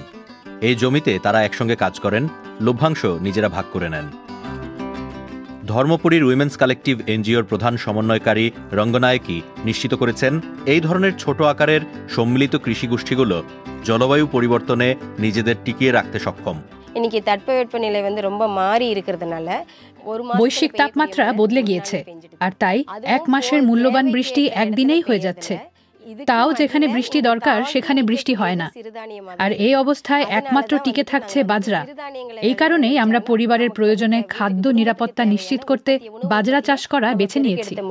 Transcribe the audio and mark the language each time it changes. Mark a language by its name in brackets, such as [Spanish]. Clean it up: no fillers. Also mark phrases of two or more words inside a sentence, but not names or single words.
[Bangla] এই জমিতে তারা একসঙ্গে কাজ করেন, লভ্যাংশ নিজেরা ভাগ করে নেন। ধর্মপুরীর উইমেন্স কালেকটিভ এনজিওর প্রধান সমন্বয়কারী রঙ্গনায়কী নিশ্চিত করেছেন, এই ধরনের ছোট আকারের সম্মিলিত কৃষি গোষ্ঠীগুলো জলবায়ু পরিবর্তনে নিজেদের টিকিয়ে রাখতে সক্ষম। [Tamil] இன்னைக்கு தட்பவெப்பநிலை வந்து ரொம்ப மாறி இருக்கிறதுனால [Bangla] বৈশ্বিক তাপমাত্রা বদলে গিয়েছে, আর তাই এক মাসের মূল্যবান বৃষ্টি একদিনেই হয়ে যাচ্ছে। তাও যেখানে বৃষ্টি দরকার সেখানে বৃষ্টি হয় না, আর এই অবস্থায় একমাত্র টিকে থাকছে বাজরা। এই কারণেই আমরা পরিবারের প্রয়োজনে খাদ্য নিরাপত্তা নিশ্চিত করতে বাজরা চাষ করা বেছে নিয়েছি।